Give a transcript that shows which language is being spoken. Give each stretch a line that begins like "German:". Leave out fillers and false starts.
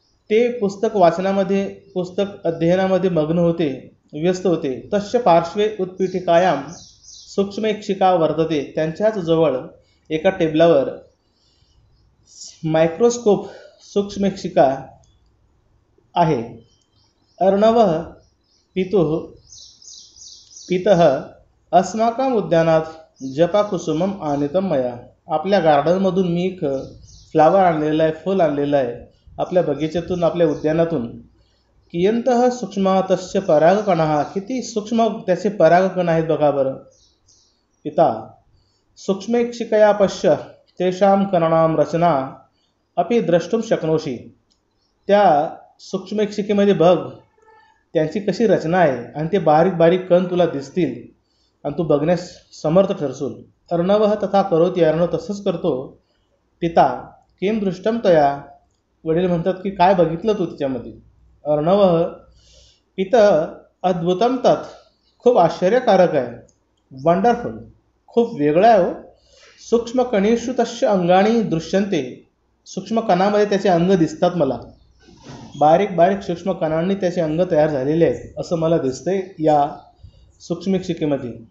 Marathi: ते पुस्तक वाचनामध्ये पुस्तक अध्ययनामध्ये मग्न होते, व्यस्त होते.
Sanskrit: तस्य पार्श्वे उत्पीठिकायां सूक्ष्मेक्षिका वर्तते.
Marathi: त्यांच्याच जवळ एका टेबलावर मायक्रोस्कोप सूक्ष्मेक्षिका आहे.
Sanskrit: अर्णवः पितः अस्माकम् उद्यानात जपाकुसुमम आनीतं मया.
Marathi: आपल्या गार्डनमधून मी एक फ्लावर आणलेला आहे, फुल आणलेलं आहे. आपल्या बगीच्यातून, आपल्या उद्यानातून.
Sanskrit: कियंतः सूक्ष्म तस्य परागकणाः.
Marathi: किती सूक्ष्म त्याचे परागकण आहेत बघा बरं.
Sanskrit: पिता सूक्ष्मेक्षिकया पश्य तेषां कणानां रचना अपि द्रष्टुं शक्नोषि.
Marathi: त्या सूक्ष्मेक्षिकेमध्ये बघ त्यांची कशी रचना आहे आणि ते बारीक बारीक कण तुला दिसतील आणि तू बघण्यास समर्थ ठरशील.
Sanskrit: अर्णवः तथा करोति.
Marathi: अर्णव तसंच करतो.
Sanskrit: पिता किं दृष्टं तया.
Marathi: वडील म्हणतात की काय बघितलं तू तिच्यामध्ये.
Sanskrit: अर्णवः पितः अद्भुतं तत्.
Marathi: खूप आश्चर्यकारक आहे. वंडरफुल, खूप वेगळं आहे हो.
Sanskrit: सूक्ष्म कणेषु तस्य अंगाणी दृश्यन्ते.
Marathi: सूक्ष्म कणामध्ये त्याचे अंग दिसतात मला. बारीक बारीक सूक्ष्म कणांनी त्याचे अंग तयार झालेले आहेत असं मला दिसतंय या सूक्ष्मेक्षिकेमध्ये.